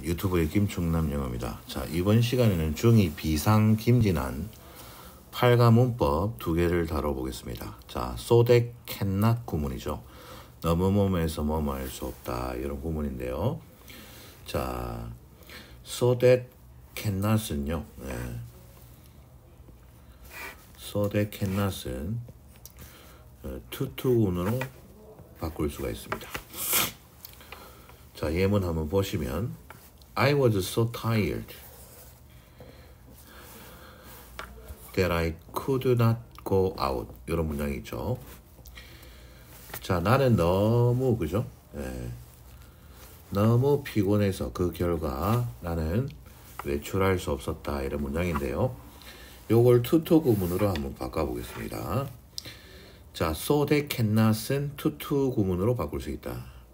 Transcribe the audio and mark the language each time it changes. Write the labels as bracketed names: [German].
[Korean] 유튜브의 김충남 영어입니다. 자, 이번 시간에는 중2 비상 김진한 8가 문법 두 개를 다뤄보겠습니다. 자, so that cannot 구문이죠. 너무 뭐뭐해서 뭐뭐 할 수 없다 이런 구문인데요. 자, so that cannot은요. so that cannot은 투투군으로 바꿀 수가 있습니다. 자, 예문 한번 보시면 [English] I was so tired that I could not go out [Korean] 이런 문장이 있죠. 자, 나는 너무 그죠? 너무 피곤해서 그 결과 나는 외출할 수 없었다 이런 문장인데요. 요걸 투투 구문으로 한번 바꿔보겠습니다. 자, so that cannot은 투투 구문으로 바꿀 수 있다.